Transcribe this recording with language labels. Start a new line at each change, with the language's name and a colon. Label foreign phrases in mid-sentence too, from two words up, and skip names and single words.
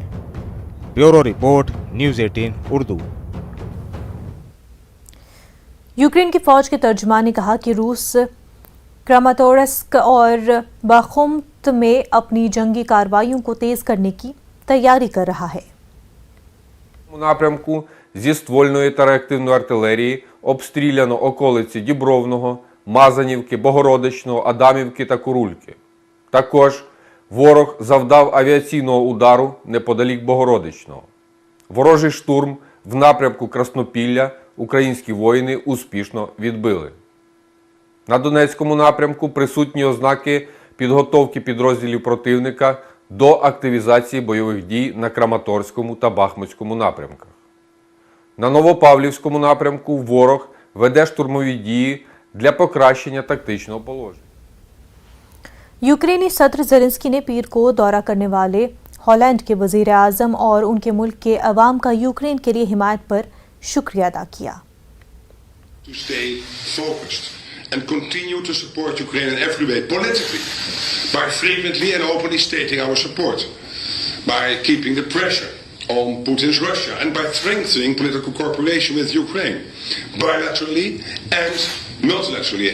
English: Bureau report, News 18 Urdu.
Urdu: یوکرین کی فوج کے ترجمان نے کہا کہ روس کراماتورسک اور باخموت میں اپنی جنگی کارروائیوں کو تیز کرنے کی تیاری کر رہا ہے.
Ukrainian: Напрямку зі ствольної та реактивної артилерії обстріляно околиці Дібровного, Мазанівки, Богородичного, Адамівки та Курульки. Також ворог завдав авіаційного удару неподалік Богородичного. Ворожий штурм в напрямку Краснопілля українські воїни успішно відбили. На Донецькому напрямку присутні ознаки підготовки підрозділів противника до активізації бойових дій на Краматорському та Бахмутському напрямках. На Новопавлівському напрямку ворог веде штурмові дії для покращення тактичного положення.
Urdu: یوکرینی صدر زیلنسکی نے پیر کو دورہ کرنے والے ہالینڈ کے وزیر اعظم اور ان کے ملک کے عوام کا یوکرین کے لیے حمایت پر شکریہ ادا کیا.
English: To stay focused and continue to support Ukraine in every way politically by frequently and openly stating our support, by keeping the pressure on Putin's Russia and by strengthening political cooperation with Ukraine bilaterally and multilaterally.